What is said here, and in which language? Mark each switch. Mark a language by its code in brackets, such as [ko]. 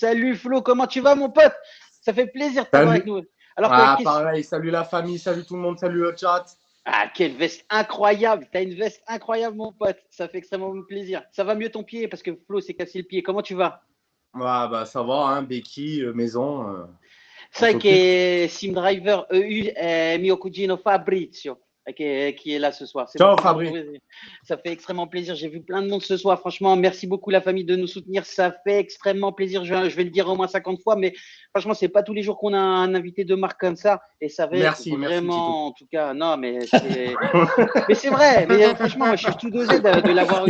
[fr] Salut Flo, comment tu vas mon pote? Ça fait plaisir de t'avoir avec nous. Alors, pareil, salut la famille, salut tout le monde, salut le chat. Ah, quelle veste incroyable! T'as une veste incroyable, mon pote. Ça fait extrêmement plaisir. Ça va mieux ton pied parce que Flo s'est cassé le pied. Comment tu vas? Bah, ça va, hein, béquille, maison. [it] Sai che Sim Driver EU è mio cugino Fabrizio [fr] qui est là ce soir. [it] Ciao Fabri. [fr] Ça fait extrêmement plaisir. J'ai vu plein de monde ce soir. Franchement, merci beaucoup la famille de nous soutenir. Ça fait extrêmement plaisir. Je vais le dire au moins 50 fois, mais franchement, c'est pas tous les jours qu'on a un invité de marque comme ça. Et ça va vraiment, en tout cas, non, mais c'est mais c'est vrai. Mais franchement, moi, je suis tout dosé de l'avoir eu.